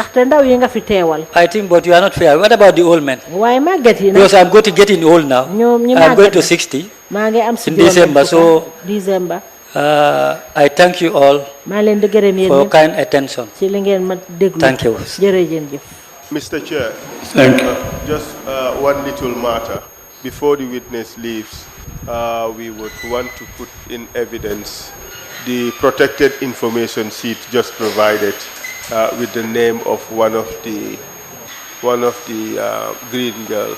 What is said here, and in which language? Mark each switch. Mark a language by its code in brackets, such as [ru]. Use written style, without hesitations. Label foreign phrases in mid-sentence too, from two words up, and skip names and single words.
[wo] ndaxte ndaw yi nga fi teewal. [en] I think, but you are not fair. What about the old men? [wo] waaye màgget yi nag. [en] Because I'm going to get in old now. [wo] ñoom ñi [en] I'm going [wo] màgget [en] to 60 [wo] maa ngi am si [en] in December. So December. I thank you all [wo] maa leen di gërëm yéen [en] for [wo] ñëpp [en] kind attention. [wo] ci li ngeen ma déglu. [en] Thank you. [wo] jërëjëf. [en] Mr. Chair, Thank you. Just one little matter. Before the witness leaves, we would want to put in evidence the protected information sheet just provided with the name of one of the green girls.